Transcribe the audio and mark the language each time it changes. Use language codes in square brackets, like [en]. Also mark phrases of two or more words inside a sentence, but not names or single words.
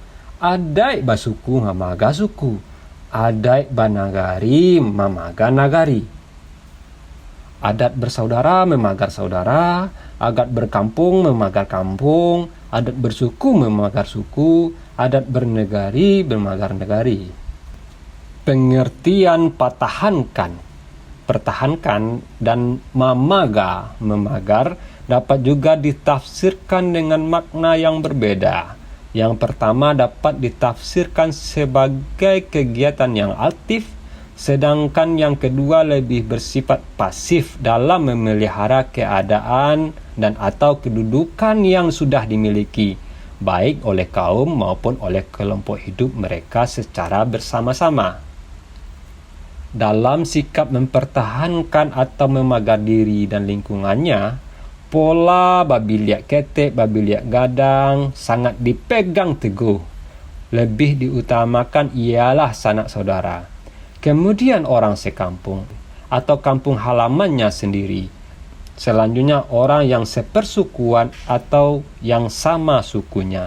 [min] Adai basuku, mamaga suku. Adai banagari, mamaga nagari. [id] Adat bersaudara memagar saudara, adat berkampung memagar kampung, adat bersuku memagar suku, adat bernegari bermagar negari. Pengertian pertahankan dan mamaga, memagar dapat juga ditafsirkan dengan makna yang berbeda. Yang pertama dapat ditafsirkan sebagai kegiatan yang aktif, sedangkan yang kedua lebih bersifat pasif dalam memelihara keadaan dan atau kedudukan yang sudah dimiliki, baik oleh kaum maupun oleh kelompok hidup mereka secara bersama-sama. Dalam sikap mempertahankan atau memagar diri dan lingkungannya, pola [min] babi liak ketek, babi liak gadang [id] sangat dipegang teguh. Lebih diutamakan ialah sanak saudara. Kemudian orang sekampung atau kampung halamannya sendiri. Selanjutnya orang yang sepersukuan atau yang sama sukunya.